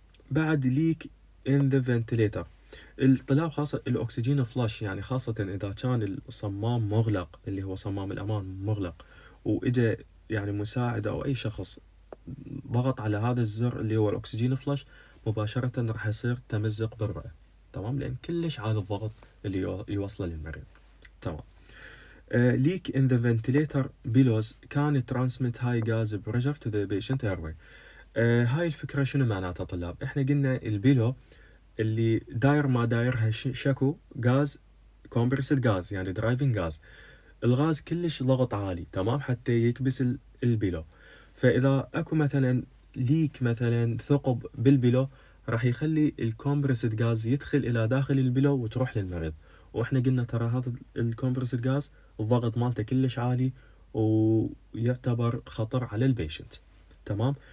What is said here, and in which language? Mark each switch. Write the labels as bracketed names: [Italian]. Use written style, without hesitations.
[Arabic] بعد [English] leak in the ventilator, [Arabic] الطلاب خاصة الاكسجين فلاش، يعني خاصة اذا كان الصمام مغلق اللي هو صمام الامان مغلق، واجا يعني مساعد او اي شخص ضغط على هذا الزر اللي هو الاكسجين فلاش، مباشرة راح يصير تمزق بالرئة، تمام، لان كلش عالي الضغط اللي يوصله للمريض، تمام. [English] leak in the ventilator bellows can transmit high gas pressure to the patient airway. [Arabic] هاي الفكرة شنو معناتها طلاب؟ احنا قلنا البيلو اللي داير ما دايرها شكو غاز، كومبرسد غاز، يعني درايفنج غاز، الغاز كلش ضغط عالي، تمام، حتى يكبس البيلو. فاذا اكو مثلا ليك مثلا ثقب بالبيلو راح يخلي الكومبرسد غاز يدخل الى داخل البيلو وتروح للمريض، واحنا قلنا ترى هذا الكومبرسد غاز الضغط مالته كلش عالي ويعتبر خطر على البيشنت، تمام.